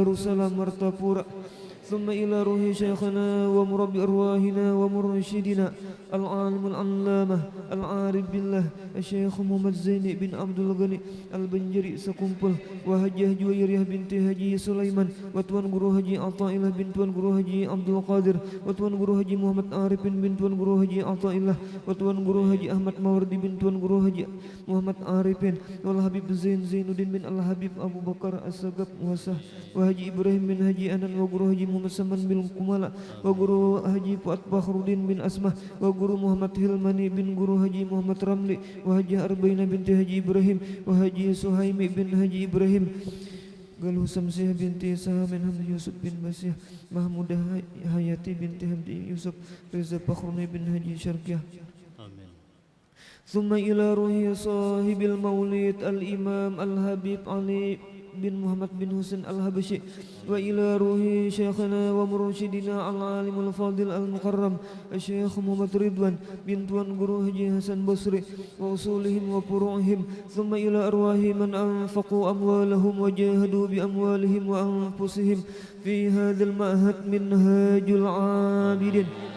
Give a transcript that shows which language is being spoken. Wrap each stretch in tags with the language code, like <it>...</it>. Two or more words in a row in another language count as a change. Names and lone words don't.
<ar>السلام مرتفورة ثم إلى روح شيخنا ومربي أرواحنا ومرشدنا العالم العلامة العارف بالله الشيخ محمد زيني بن عبد الغني البنجري سكومبل وهجيه جويرية بنت هجي سليمان وتوان guru haji Athaillah bin tuan guru haji Abdul Qadir وتوان guru haji Muhammad Arifin bin tuan guru haji Athaillah وتوان guru haji Ahmad Mawardi bin tuan guru haji Muhammad Arifin wal Habib Zainuddin bin Al Habib Abu Bakar As-Sagab wasah wa haji Ibrahim bin haji Anan wa guru haji Muhammad Saman bin Kumala wa guru haji Fuad Fakhruddin bin Asmah wa guru Muhammad Hilmani bin guru haji Muhammad Ramli wa haji Arbaina binti haji Ibrahim wa haji Suhaimi bin haji Ibrahim Galuh Samsiah binti Sahamin Hamdi Yusuf bin Basyah Mahmudah Hayati binti Hamdi Yusuf Reza Fakhruni bin Haji Syarkiyah Amin. ثم إلى روح صاحب المولد الإمام الحبيب علي بن محمد بن حسين الحبشي وإلى روح شيخنا ومرشدنا العالم الفاضل المكرم الشيخ محمد رضوان بن توان guru Haji Hasan Basri وأصولهم وفروعهم ثم إلى أرواح من أنفقوا أموالهم وجاهدوا بأموالهم وأنفسهم في هذا المعهد منهاج العابدين</ar>